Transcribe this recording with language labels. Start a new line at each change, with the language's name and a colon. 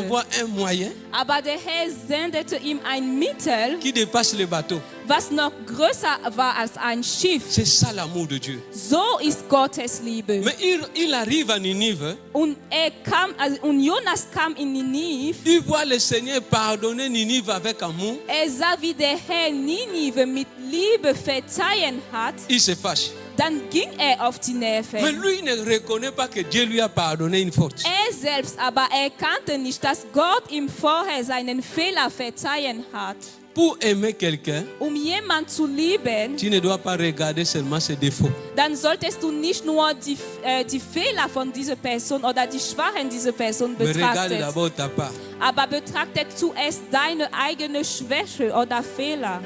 French: envoie un moyen
German: Aber der Herr sendete ihm ein Mittel,
French: qui dépasse le bateau.
German: was noch größer war als ein Schiff.
French: C'est ça l'amour de Dieu.
German: So ist Gottes Liebe.
French: Mais il arrive à Ninive,
German: Und und Jonas kam in Ninive.
French: il voit le Seigneur pardonner Ninive avec amour,
German: Sah, wie der Herr Ninive mit Liebe verzeihen hat.
French: il se fâche.
German: Dann ging auf die
French: Mais
German: Nerven.
French: lui il ne reconnaît pas que Dieu lui a pardonné une faute.
German: Selbst aber erkannte nicht, dass Gott ihm vorher seinen Fehler verzeihen hat.
French: Pour aimer quelqu'un,
German: Jemanden zu lieben,
French: tu ne dois pas regarder seulement ses défauts.
German: dann solltest du nicht nur die Fehler von dieser Person oder die Schwachen dieser Person
French: Mais regarde
German: betrachten,
French: d'abord ta part.
German: aber betrachtet zuerst deine eigene Schwäche oder Fehler.